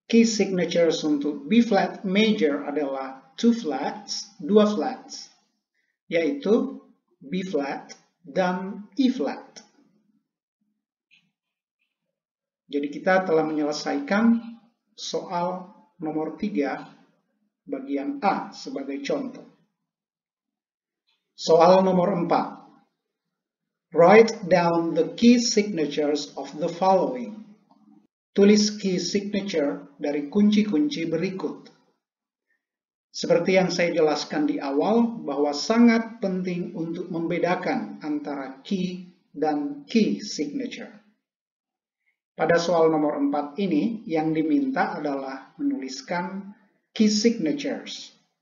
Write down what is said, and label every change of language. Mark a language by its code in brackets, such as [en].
[id] Key signatures untuk B flat major adalah dua flats, yaitu B flat dan E flat. Jadi kita telah menyelesaikan soal nomor 3 bagian A sebagai contoh. Soal nomor 4. [en] Write down the key signatures of the following. [id] Tulis key signature dari kunci-kunci berikut. Seperti yang saya jelaskan di awal, bahwa sangat penting untuk membedakan antara key dan key signature. Pada soal nomor 4 ini, yang diminta adalah menuliskan key signatures.